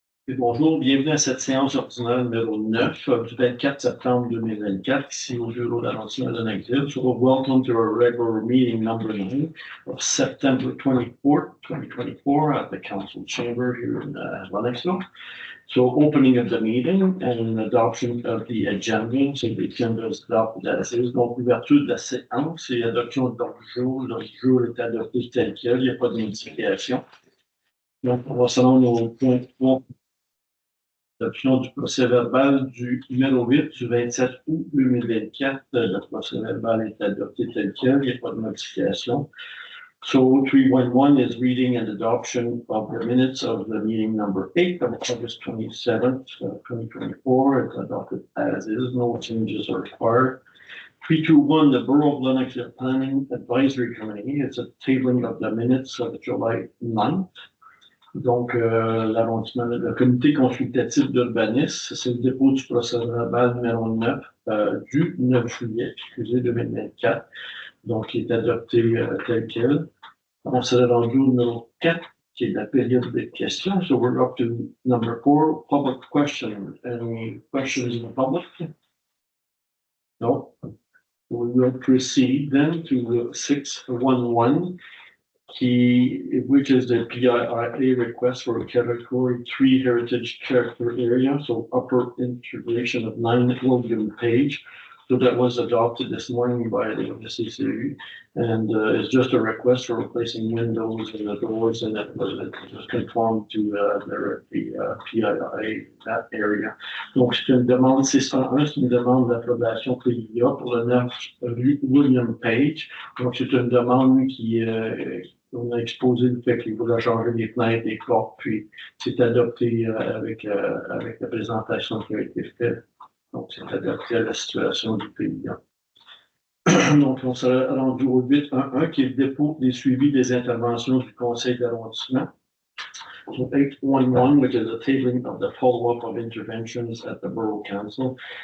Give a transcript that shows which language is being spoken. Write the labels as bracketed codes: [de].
[fr] Et bonjour, bienvenue à cette séance ordinaire numéro 9 du 24 septembre 2024, ici au bureau d'arrondissement de Lennoxville. [en] So welcome to our regular meeting number 9 of September 24th, 2024 at the Council Chamber here in Lennoxville. So opening of the meeting and adoption of the agenda. So the agenda is adopted as is. [fr] Donc ouverture de la séance et adoption de l'ordre du jour. L'ordre du jour est adopté tel quel, il n'y a pas de modification. Donc on va se rendre au point 3. Adoption du procès-verbal du numéro 8 du 27 août 2024. Le procès-verbal est adopté tel quel, il n'y a pas de modification. [en] So 311 is reading and adoption of the minutes of the meeting number 8 of August 27th, 2024. It's adopted as is, no changes are required. 321, the Borough of Lennoxville Planning Advisory Committee, it's a tabling of the minutes of July 9th. [fr] Donc, l'arrondissement, le comité consultatif d'urbanisme, c'est le dépôt du procès-verbal numéro 9 du 9 juillet, 2024. Donc, il est adopté tel quel. On s'est rendu au numéro 4, qui est la période des questions. [en] So we're up to number 4, public question. Any questions in the public? No. We will proceed then to 611. Which is the PIA request for a Category 3 Heritage Character Area, so upper integration of 9 William Page. So that was adopted this morning by the CCU, and it's just a request for replacing windows and the doors, and that was just conformed to the PIA, that area. [fr] Donc c'est une demande 601, c'est une demande d'approbation PIA pour le 9 rue William Page. Donc c'est une demande qui on a exposé le fait qu'il voulait changer les fenêtres, les portes, puis c'est adopté avec la présentation qui a été faite. Donc, c'est adapté à la situation du pays. Donc, on s'est rendu au 8.1, qui est le dépôt des suivis des interventions du Conseil d'arrondissement. [en] So 8.1, which is a tabling of the follow-up of interventions at the Borough Council.